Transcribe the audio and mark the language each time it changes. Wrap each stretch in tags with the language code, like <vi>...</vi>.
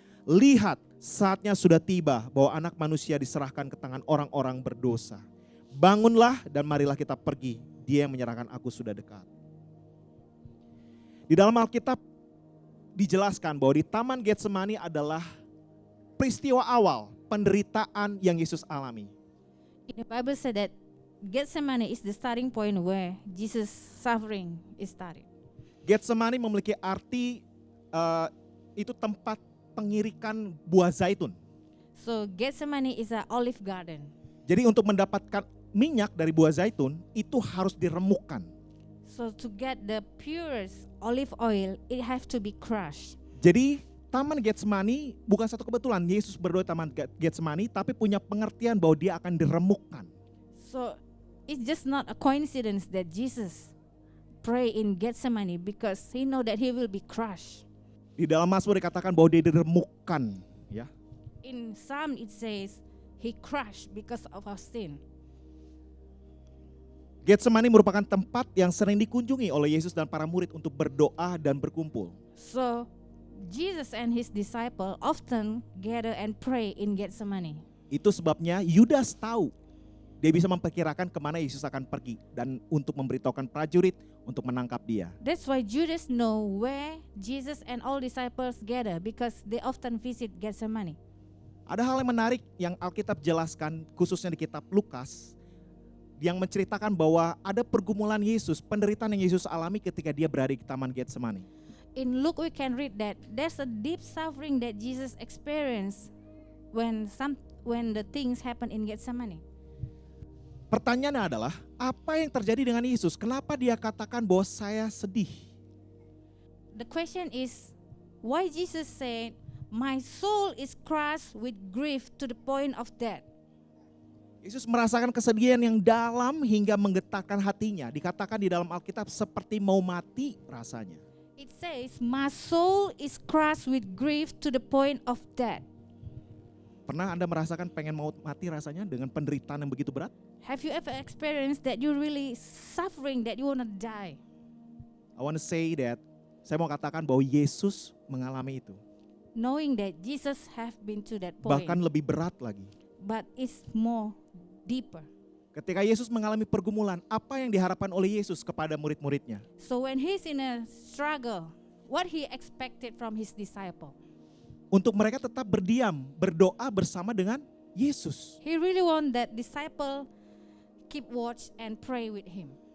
<id>Lihat, saatnya sudah tiba bahwa Anak Manusia diserahkan ke tangan orang-orang berdosa. Bangunlah dan marilah kita pergi. Dia yang menyerahkan aku sudah dekat." Di dalam Alkitab dijelaskan bahwa di Taman Getsemani adalah peristiwa awal penderitaan yang Yesus alami.</id> <en>In the Bible said that Gethsemane is the starting point where Jesus' suffering is started.</en> <id>Getsemani memiliki arti itu tempat pengirikan buah zaitun.</id> <en>So Gethsemane is an olive garden.</en> <id>Jadi untuk mendapatkan minyak dari buah zaitun itu harus diremukkan.</id> <en>So to get the purest olive oil, it have to be crushed.</en> <id>Jadi Taman Getsemani bukan satu kebetulan Yesus berdoa di Taman Getsemani, tapi punya pengertian bahwa dia akan diremukkan.</id> <en>So it's just not a coincidence that Jesus pray in Gethsemane because he know that he will be crushed.</en> <id>Di dalam Mazmur dikatakan bahwa dia diremukkan, ya.</id> <en>In Psalm it says he crushed because of our sin.</en> <id>Getsemani merupakan tempat yang sering dikunjungi oleh Yesus dan para murid untuk berdoa dan berkumpul.</id> <en>So Jesus and his disciple often gather and pray in Gethsemane.</en> <id>Itu sebabnya Yudas tahu, dia bisa memperkirakan kemana Yesus akan pergi dan untuk memberitahukan prajurit untuk menangkap dia.</id> <en>That's why Judas know where Jesus and all disciples gather because they often visit Gethsemane.</en> <id>Ada hal yang menarik yang Alkitab jelaskan khususnya di kitab Lukas yang menceritakan bahwa ada pergumulan Yesus, penderitaan yang Yesus alami ketika dia berada di Taman Getsemani.</id> <en>In Luke we can read that there's a deep suffering that Jesus experienced when the things happen in Gethsemane.</en> <id>Pertanyaannya adalah, apa yang terjadi dengan Yesus? Kenapa dia katakan bahwa saya sedih?</id> <en>The question is, why Jesus said, "My soul is crushed with grief to the point of death."</en> <id>Yesus merasakan kesedihan yang dalam hingga menggetarkan hatinya. Dikatakan di dalam Alkitab seperti mau mati rasanya.</id> <en>It says, "My soul is crushed with grief to the point of death."</en> <id>Pernah Anda merasakan pengen mau mati rasanya dengan penderitaan yang begitu berat?</id> <en>Have you ever experienced that you're really suffering, that you want to die? I want to say that,</en> <id>saya mau katakan bahwa Yesus mengalami itu.</id> <en>Knowing that Jesus have been to that point,</en> <id>Bahkan lebih berat lagi.</id> <en>but it's more deeper.</en> <id>Ketika Yesus mengalami pergumulan, apa yang diharapkan oleh Yesus kepada murid-muridnya?</id> <en>So when he's in a struggle, what he expected from his disciple?</en> <id>Untuk mereka tetap berdiam, berdoa bersama dengan Yesus.</id> <en>He really want that disciple keep watch and pray with him.</en>